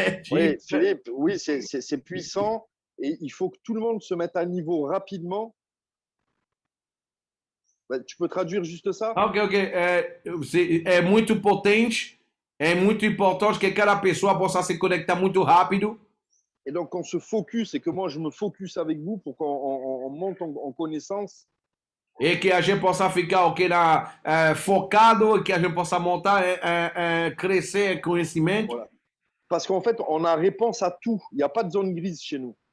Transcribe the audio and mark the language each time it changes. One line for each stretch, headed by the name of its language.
French: Oui, Philippe, oui, c'est puissant et il faut que tout le monde se mette à niveau rapidement. Tu peux traduire juste ça? Ok, ok.
Portuguese: É muito potente, é muito importante que cada pessoa possa se conectar muito rápido.
French: Et donc, on se focus et que moi, je me focus avec vous pour qu'on monte en connaissance.
Portuguese: E que a gente possa ficar ok, focado e que a gente possa montar, crescer em conhecimento.
French: Voilà. Parce qu'en fait, on a réponse à tout. Il n'y a pas de zone grise chez nous.